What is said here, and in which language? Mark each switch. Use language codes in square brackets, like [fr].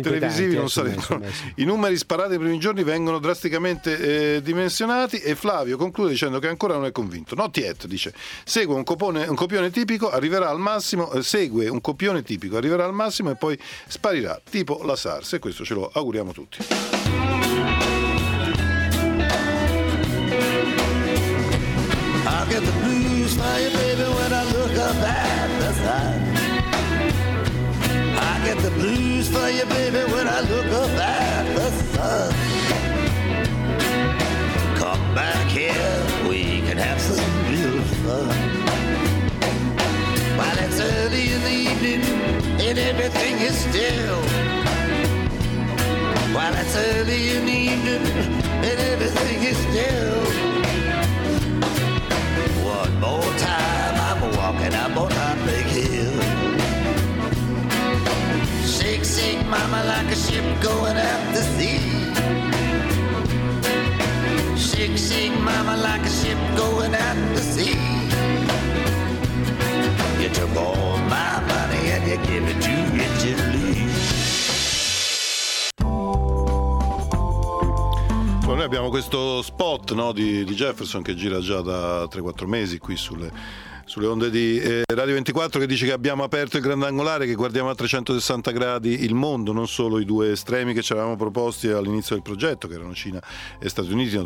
[it] televisivi, non sarebbero. I numeri sparati nei primi giorni vengono drasticamente dimensionati. E Flavio conclude dicendo che ancora non è convinto. [en] Not yet, [it] dice. Segue un copione tipico, arriverà al massimo e poi sparirà, tipo la SARS. E questo ce lo auguriamo tutti. [en] I'll get the blues for you, baby, when I look up at the sun. I get the blues for you, baby, when I look up at the sun. Come back here, we can have some real fun. While it's early in the evening and everything is still. While it's early in the evening and everything is still. One more time, I'm walking up on a big hill. Shake, shake, mama, like a ship going out to sea. Shake, shake, mama, like a ship going out to sea. You took all my money and you gave it to me gently. [it] Noi abbiamo questo spot, no, di Jefferson, che gira già da 3-4 mesi qui sulle onde di Radio 24, che dice che abbiamo aperto il grandangolare, che guardiamo a 360 gradi il mondo, non solo i due estremi che ci avevamo proposti all'inizio del progetto, che erano Cina e Stati Uniti.